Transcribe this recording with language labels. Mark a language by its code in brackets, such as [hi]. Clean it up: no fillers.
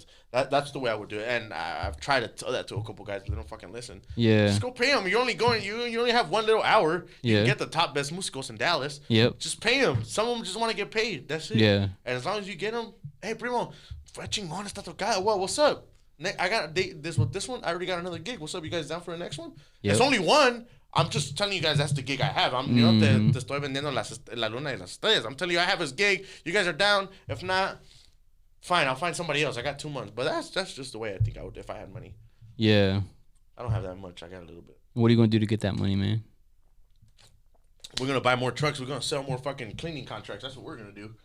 [en] That's the way I would do it. And I've tried to tell that to a couple guys, but they don't fucking listen. Yeah. Just go pay them. You're only going. You only have one little hour. You can get the top best musicos in Dallas. Yep. Just pay them. Some of them just want to get paid. That's it. Yeah. And as long as you get them, hey [es] primo, fue chingón esta tocada. [en] Well, what's up? I got a date. This one. I already got another gig. What's up? You guys down for the next one? Yep. It's only one. I'm just telling you guys that's the gig I have. [es] Te estoy vendiendo la luna y las estrellas. [en] I'm telling you I have this gig. You guys are down. If not, fine. I'll find somebody else. I got 2 months. But that's just the way I think I would if I had money. Yeah. I don't have that much. I got a little bit. What are you going to do to get that money, man? We're going to buy more trucks. We're going to sell more fucking cleaning contracts. That's what we're going to do.